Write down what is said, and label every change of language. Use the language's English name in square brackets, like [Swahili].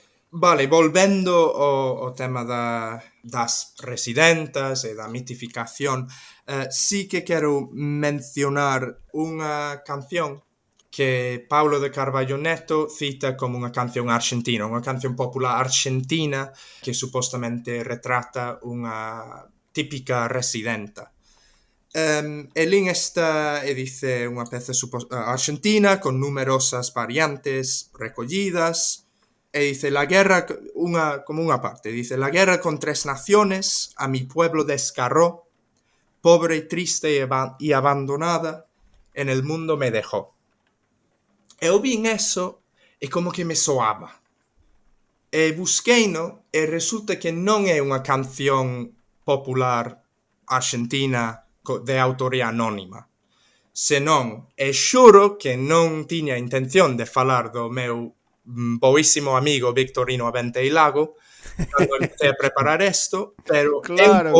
[Galician] Vale, volvendo ao tema das residentas e da mitificación, sí que quero mencionar unha canción que Paulo de Carvalho Neto cita como unha canción argentina, unha canción popular argentina que supostamente retrata unha típica residenta. E lín esta e dice unha peza argentina con numerosas variantes recollidas. [Spanish] E dice, la guerra, [Galician] como unha parte, [Spanish] dice, la guerra con 3 naciones a mi pueblo desgarró, pobre, triste y abandonada, en el mundo me dejó. [Galician] E eu vin eso e como que me soaba. E busqueino e resulta que non é unha canción popular argentina de autoría anónima, senón, e xuro que non tiña intención de falar do meu boísimo amigo Victorino Aventeilago cando empecé a preparar isto, pero é un